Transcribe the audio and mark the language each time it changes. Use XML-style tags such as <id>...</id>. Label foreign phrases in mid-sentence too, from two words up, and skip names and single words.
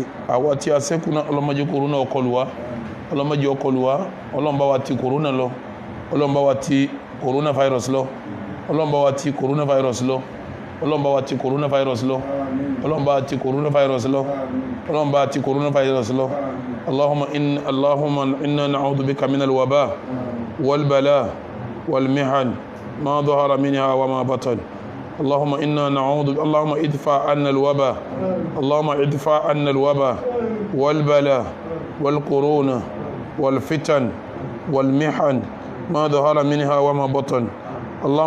<yo>àwa tí a sẹ́kù náà ọlọ́mọdé kòrónà ọkọlù wa ọlọ́run bá wa ti kòrónà lọ ọlọ́run bá wa ti kòrónà virus lọ ọlọ́run bá wa ti kòrónà virus lọ ọlọ́run bá wa ti kòrónà virus lọ ọlọ́run bá wa ti kòrónà virus lọ ọlọ́run bá wa ti kòrónà virus lọ</yo> <ar>اللهم إنا نعوذ بك من الوباء والبلاء والمحن ما ظهر منها وما بطن اللهم إنا نعوذ اللهم ادفع عنا الوباء اللهم ادفع عنا الوباء والبلاء والقرون والفتن والمحن ما ظهر منها وما بطن اللهم</ar>